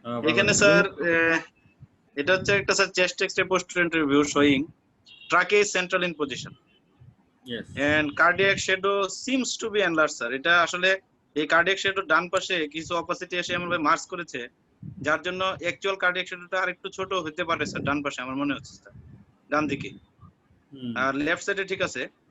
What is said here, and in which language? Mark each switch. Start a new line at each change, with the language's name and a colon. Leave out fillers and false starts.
Bangla: এখানে স্যার এটা হচ্ছে একটা sir chest X-ray post-rental view showing
English: trachea is central in position. Yes. And cardiac shadow seems to be enlarged sir.
Bangla: এটা আসলে এই কার্ডিয়াক শ্যাডো ডান পাশে কিছু অপাসিটি এসে এমন ভাবে মার্জ করেছে, যার জন্য অ্যাকচুয়াল কার্ডিয়াক শ্যাডোটা আরেকটু ছোট হতে পারে স্যার ডান পাশে, আমার মনে হচ্ছে স্যার ডান দিকে। আর লেফট সাইডে ঠিক আছে।